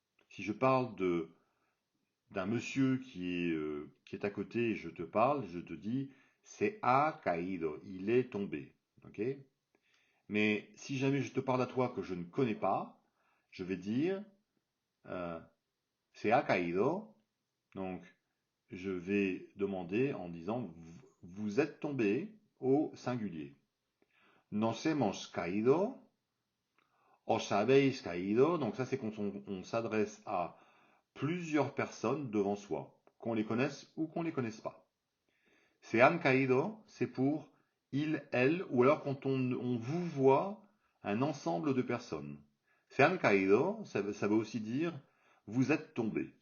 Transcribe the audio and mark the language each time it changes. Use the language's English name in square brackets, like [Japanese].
[French] Si je parle d'un monsieur qui est à côté et je te parle, je te dis [Spanish] se ha caído, [French] il est tombé. Ok? Mais si jamais je te parle à toi que je ne connais pas, je vais dire euh, [Spanish] se ha caído. [French] Donc, je vais demander en disant vous êtes tombé au singulier. [Spanish] Nos hemos caído, os habéis caído. [French] Donc, ça, c'est quand on s'adresse à plusieurs personnes devant soi, qu'on les connaisse ou qu'on les connaisse pas. [Spanish] Se han caído, [French] c'est pour il, elle, ou alors quand on vous voit un ensemble de personnes. [Spanish] Se han caído, [French] ça veut aussi dire vous êtes tombé.